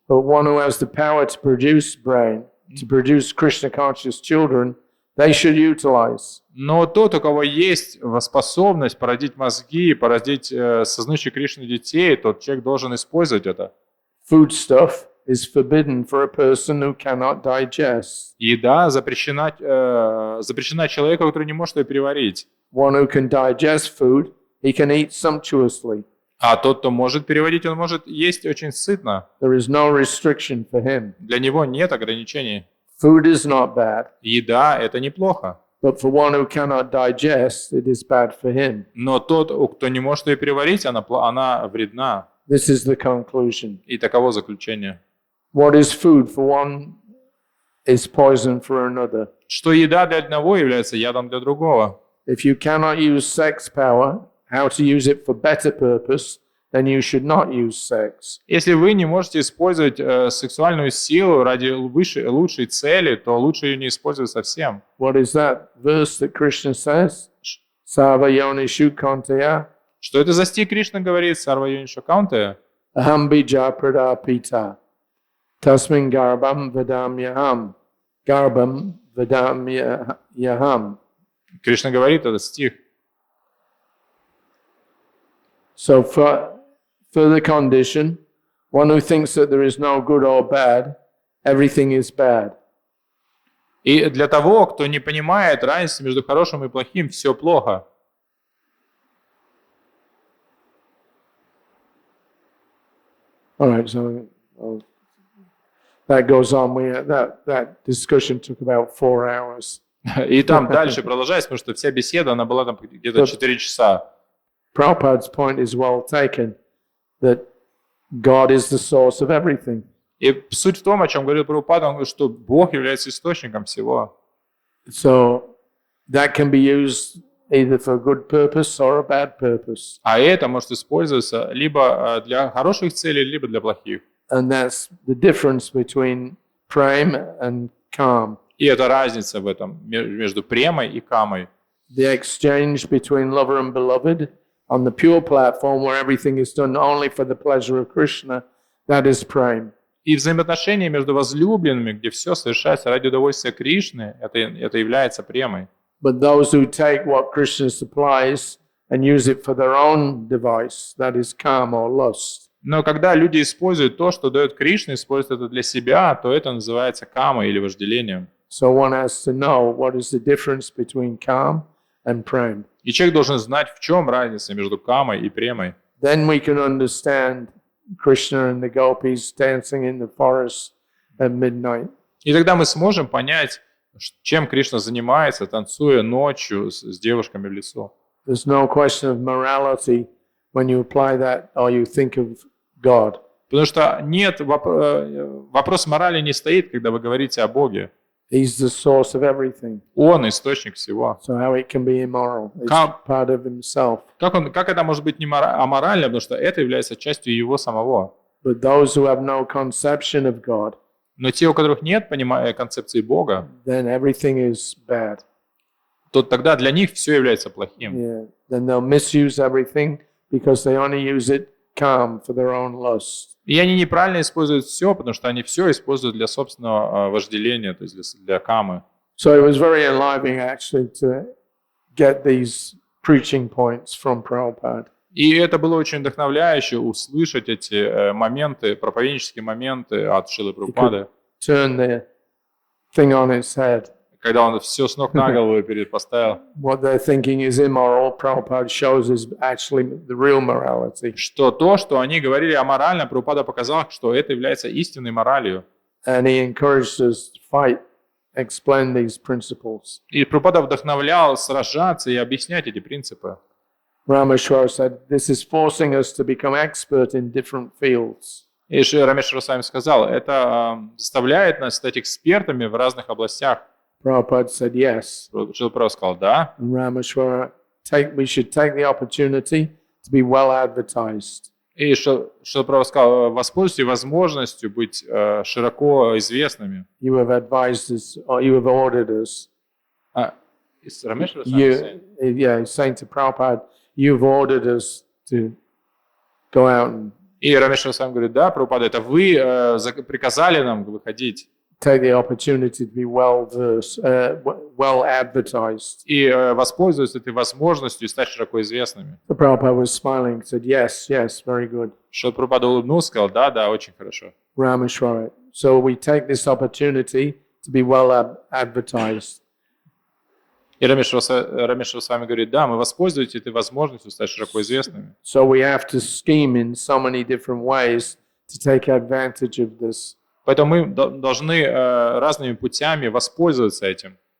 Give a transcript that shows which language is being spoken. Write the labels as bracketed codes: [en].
[en] But one who has the power to produce brain, to produce Krishna conscious children, they should utilize. [ru] Но тот, у кого есть способность породить мозги, породить сознающие Кришну детей, тот человек должен использовать это. [en] Foodstuff is forbidden for a person who cannot digest. [ru] Еда запрещена человеку, который не может ее переварить. [en] One who can digest food, he can eat sumptuously. [ru] А тот, кто может переварить, он может есть очень сытно. [en] There is no restriction for him. [ru] Для него нет ограничений. [en] Food is not bad, [ru] Еда – это неплохо. [en] but for one who cannot digest, it is bad for him. [ru] Но тот, кто не может ее переварить, она вредна. [en] This is the conclusion. [ru] И таково заключение. [en] What is food for one is poison for another. [ru] что еда для одного является ядом для другого. [en] If you cannot use sex power, how to use it for better purpose, then you should not use sex. [ru] Если вы не можете использовать сексуальную силу ради лучшей цели, то лучше ее не использовать совсем. [en] What is that verse that Krishna says? [sa] Sava yonishu kontaya [ru] Что это за стих Кришна говорит? [sa] Сарва Йонишо Каунтая? aham bija pradapita tasmin garbam vadam yaham garbam vadam yaham. [ru] Кришна говорит этот стих. [en] So for the condition, one who thinks that there is no good or bad, everything is bad. [ru] И для того, кто не понимает разницы между хорошим и плохим, все плохо. [en] All right, so that goes on. That discussion took about 4 hours. [ru] И там дальше продолжается, потому что вся беседа, она была там где-то 4 часа. [en] Prabhupada's point is well taken, that God is the source of everything. [ru] И суть в том, о чем говорил Прабхупада, он говорит, что Бог является источником всего. [en] So that can be used either for a good purpose or a bad purpose. [ru] А это может использоваться либо для хороших целей, либо для плохих. [en] And that's the difference between prema and calm. [ru] И это разница в этом между премой и камой. [en] The exchange between lover and beloved on the pure platform where everything is done only for the pleasure of Krishna, that is prema. [ru] И взаимоотношения между возлюбленными, где все совершается ради удовольствия Кришны, это является премой. [en] But those who take what Krishna supplies and use it for their own device, that is calm or lust. [ru] Но когда люди используют то, что дает Кришна, используют это для себя, то это называется камой или вожделением. [en] So one has to know what is the difference between calm and prema. [ru] И человек должен знать, в чем разница между камой и премой. [en] Then we can understand Krishna and the gopis dancing in the forest at midnight. [ru] И тогда мы сможем понять, чем Кришна занимается, танцуя ночью с девушками в лесу. [en] There's no question of morality when you apply that or you think of God. [ru] Потому что нет, вопрос морали не стоит, когда вы говорите о Боге. [en] He's the source of everything. [ru] Он источник всего. [en] So how it can be immoral? It's part of himself. [ru] Как это может быть не аморально, потому что это является частью его самого. [en] But those who have no conception of God, [ru] Но те, у которых нет понимания концепции Бога, [en] then everything is bad. [ru] то тогда для них все является плохим. Yeah. [en] Then they'll misuse everything because they only use it calm for their own lust. [ru] И они неправильно используют все, потому что они все используют для собственного вожделения, то есть для камы. [en] So it was very enlivening actually to get these preaching points from Prabhupada. [ru] И это было очень вдохновляюще услышать эти моменты, проповеднические моменты от Шрилы Прабхупады, [en] Turn the thing on its head. [ru] когда он все с ног на голову поставил. [en] What they're thinking is immoral, Prabhupada shows is actually the real morality. [ru] Что то, что они говорили аморально, Прабхупада показал, что это является истинной моралью. [en] And he encouraged us to fight, explain these principles. [ru] И Прабхупада вдохновлял сражаться и объяснять эти принципы. [en] Rameshwar said, this is forcing us to become expert in different fields. [ru] И Рамешвар с вами сказал, это заставляет нас стать экспертами в разных областях. [en] Prabhupada said, yes. [ru] Шрила Прабхупада сказал, да. [en] And Rameshwar, we should take the opportunity to be well advertised. [ru] И Шрила Прабхупада сказал, воспользуйтесь возможностью быть широко известными. [en] You have advised us, or you have ordered us. [ru] Рамешвар с вами? [en] He's saying to Prabhupada, you've ordered us to go out and [ru] И Рамешвар с вами говорит, да, Прабхупада, это вы приказали нам выходить. [en] take the opportunity to be well advertised. [ru] И воспользуются этой возможностью и стать широко известными. [en] So Prabhupada was smiling, said, yes, very good. [ru] Шрила Прабхупада улыбнулся, сказал, да, очень хорошо. [en] Rameshwara. So we take this opportunity to be well advertised. [ru] И Рамешвар с вами говорит, да, мы воспользуемся этой возможностью стать широко известными. [en] So we have to scheme in so many different ways to take advantage of this. [ru] Поэтому мы должны разными путями воспользоваться этим.